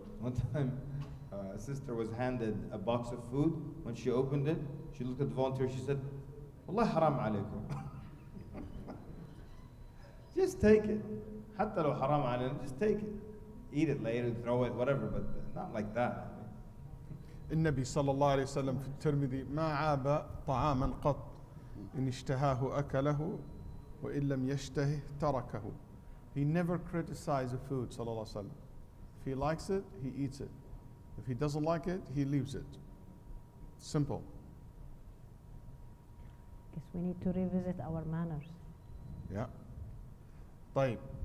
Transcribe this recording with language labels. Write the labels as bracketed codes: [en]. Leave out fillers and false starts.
[en] One time, a sister was handed a box of food. When she opened it, she looked at the volunteer. She said, [ar] "Wallah haram alaykum." [en] Just take it. [ar] Hatta lo haram alaykum, [en] just take it. Eat it later, throw it, whatever, but not like that. [ar] النبي صلى الله عليه وسلم في الترمذي ما عاب طعاما قط إن اشتهاه أكله وإن لم يشتهه تركه. [en] He never criticized the food [ar] صلى الله عليه وسلم. [en] If he likes it, he eats it. If he doesn't like it, he leaves it. Simple. Guess we need to revisit our manners. Yeah. [ar] طيب.